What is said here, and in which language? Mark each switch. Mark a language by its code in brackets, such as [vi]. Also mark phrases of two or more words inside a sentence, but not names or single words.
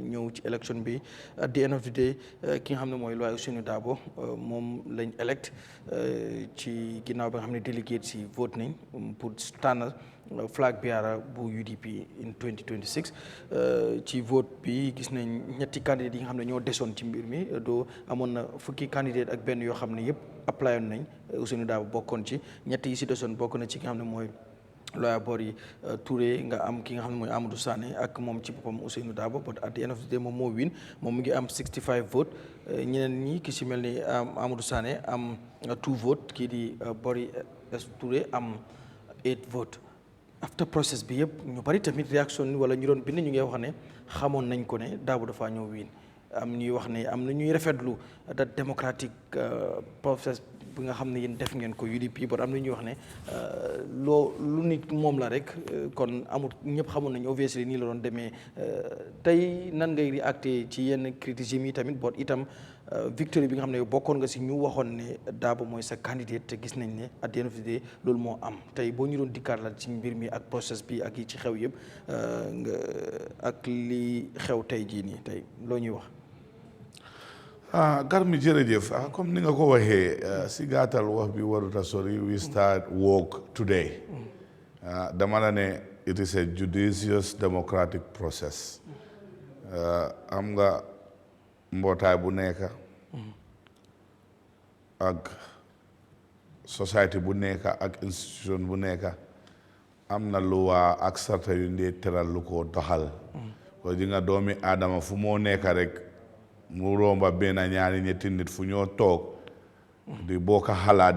[wo] ñëw ci élection bi [en] at the end of the day [wo] ki nga xam ne mooy lawyer Ousainou Darboe moom lañ elect ci ginnaaw ba nga xam ne délégué si vote nañ pour tànn flagbearer bu UDP in 2026 ci vote bi gis nañ ñetti candidate yi nga xam ne ñoo desoon ci mbir mi doo amoon na fukki candidate ak benn yoo xam ne yëpp apply nañ Ousainou Darboe bokkoon ci ñett yi si desoon bokk na ci ki nga xam ne mooy lawyer Bori Touré nga am ki nga xam ne mooy Amadou Sané ak moom ci boppam Ousainou Darboe [en] but at the end of the day [wo] moom moo win moom mu ngi am 65 vote ñeneen ñi ki si mel ni Amadou Sané am 2 vote kii di Bori Touré am 8 vote after process bi yëpp ñu bari tamit réaction wala ñu doon bind ñu ngi wax ne xamoon nañ ko ne Darboe dafa ñëw win am ñuy wax ne am na ñuy rafetlu [en] that democratic process [wo] bi nga xam ne yéen def ngeen ko UDP but am na ñuy wax ne lu nit moom la rek kon amul ñëpp xamoon nañu obviously nii la doon demee tey nan ngay réacté ci yenn criticisme yi tamit but itam victory bi nga xam ne bokkoon nga si ñu waxoon ne Darboe mooy sa candidate te gis nañ ne [en] at the end of the day [wo] loolu moo am tey boo ñu doon dikkaat la ci mbir mi ak process bi ak yi ci xew yëpp nga ak li xew tey jii nii tey loo ñuy wax. Garmi jërëjëf comme ni nga ko waxee si gàttal wax bi waruta sori [en] we start work today [wo] dama la ne [en] it is a judicious democratic process [wo] am nga mbootaay bu nekk ak society bu nekk ak institution bu nekk am na luwaa ak sarta yu ndee teral lu ko doxal ko ji nga doomi aadama fu moo nekk rek mu romba benn ñaari ñetti nit fu ñoo toog di bokk xalaat